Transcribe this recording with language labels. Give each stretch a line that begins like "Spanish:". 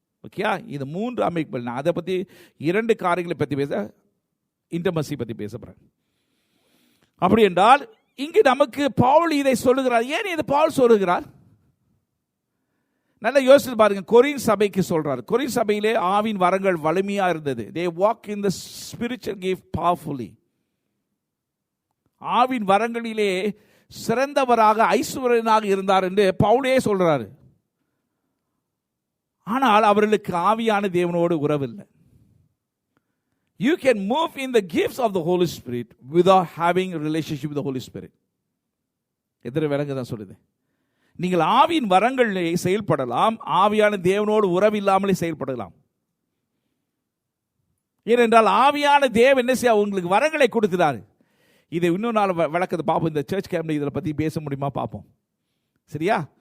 Tamil: Okay, இது 3 அமைப்புகள். நான் அதை பற்றி 2 காரியங்களை பற்றி பேச, இன்டமசி பற்றி பேச போறேன். அப்படி என்றால் இங்கு நமக்கு பவுல் இதை சொல்லுகிறார். ஏன் இது பவுல் சொல்லுகிறார்? நல்ல யோசித்து பாருங்க. கொரின் சபைக்கு சொல்றார். கொரின் சபையிலே ஆவின் வரங்கள் வலிமையா இருந்தது.
English: they walk in the spiritual gift powerfully.
Tamil: Aavin வரங்களிலே சிறந்தவராக, ஐஸ்வர்யனாக இருந்தார் என்று பவுலே சொல்றாரு. ஆனால் அவர்களுக்கு ஆவியான தேவனோடு உறவில்லை.
English: You can move in the gifts of the Holy Spirit without having a relationship with the Holy Spirit.
Tamil: எதிர விளங்க தான் சொல்லுது. நீங்கள் ஆவியின் வரங்களிலே செயல்படலாம், ஆவியான தேவனோடு உறவில்லாமலே செயல்படலாம். ஏனென்றால் ஆவியான தேவன் என்ன செய்ய உங்களுக்கு வரங்களை கொடுக்கிறார். இதை இன்னொரு நாள் விளக்கத்தை பார்ப்போம். இந்த சர்ச் கேம்ப்ல இதில் பற்றி பேச முடியுமா பார்ப்போம். சரியா?